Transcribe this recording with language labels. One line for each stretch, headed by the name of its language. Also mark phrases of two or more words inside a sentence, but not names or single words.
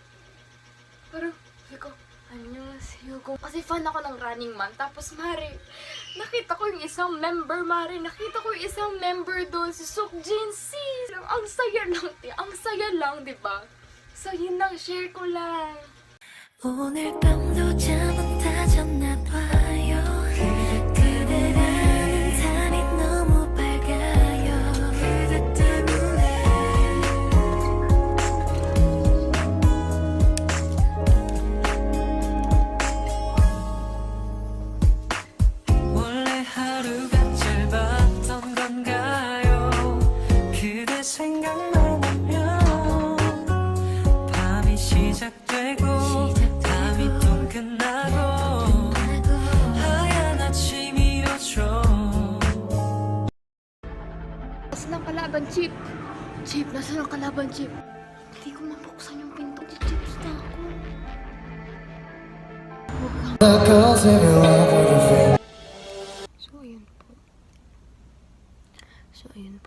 Filipino: Parang, sabi ko, annyeonghaseyo. Kasi fan ako ng Running Man. Tapos, Mari, nakita ko yung isang member, Mari. Nakita ko yung isang member doon, si Sukjin C. Ang saya lang, ang saya lang, di ba? So, yun lang, share ko lang.
Korean: 오늘 밤도 잠 못 자졌나 봐요 그대라는 달이 너무 밝아요 그대 때문에 원래 하루가 짧았던 건가요 그대 생각만 하면 밤이 시작되고 밤이 또 끝나고 하얀 아침이 오죠
Filipino: Nasaan ang kalaban, Chip? Chip, nasaan ang kalaban, Chip? Hindi ko mabuksan yung pinto. Chips na ako. So, ayun po.